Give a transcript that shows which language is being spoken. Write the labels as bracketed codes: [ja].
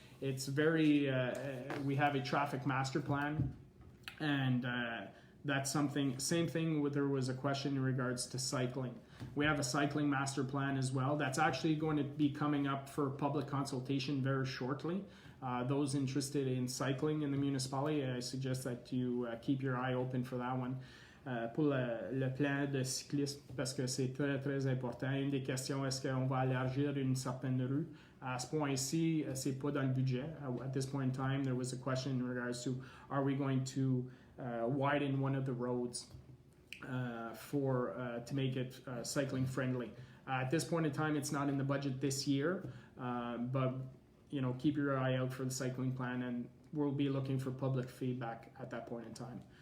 [en] It's very, we have a traffic master plan, and that's something, same thing with, there was a question in regards to cycling. We have a cycling master plan as well. That's actually going to be coming up for public consultation very shortly. Those interested in cycling in the municipality, I suggest that you keep your eye open for that one. [fr] Pour le plan de cyclisme, parce que c'est très très important. Une des questions, est-ce qu'on va élargir une certaine rue? À ce point-ci, c'est pas dans le budget. [en] At this point in time, there was a question in regards to, are we going to widen one of the roads to make it cycling friendly? At this point in time, it's not in the budget this year, but keep your eye out for the cycling plan, and we'll be looking for public feedback at that point in time.